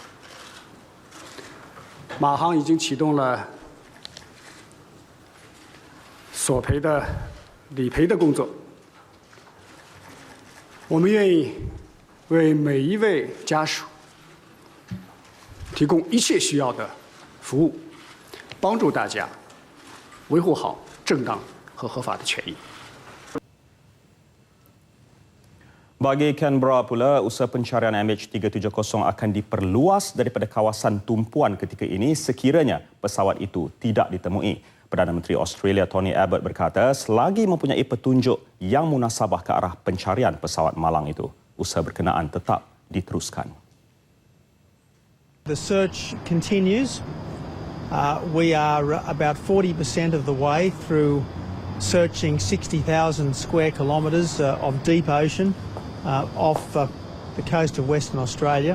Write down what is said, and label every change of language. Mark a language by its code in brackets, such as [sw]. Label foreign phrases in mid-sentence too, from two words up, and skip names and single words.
[zh] 马航已经启动了索赔的理赔的工作，我们愿意为每一位家属提供一切需要的服务，帮助大家维护好正当和合法的权益。 [ms] Bagi Canberra pula, usaha pencarian MH370 akan diperluas daripada kawasan tumpuan ketika ini sekiranya pesawat itu tidak ditemui. Perdana Menteri Australia Tony Abbott berkata selagi mempunyai petunjuk yang munasabah ke arah pencarian pesawat malang itu, usaha berkenaan tetap diteruskan. [en] The search continues. We are about 40% of the way through searching 60,000 square kilometres of deep ocean off the coast of Western Australia.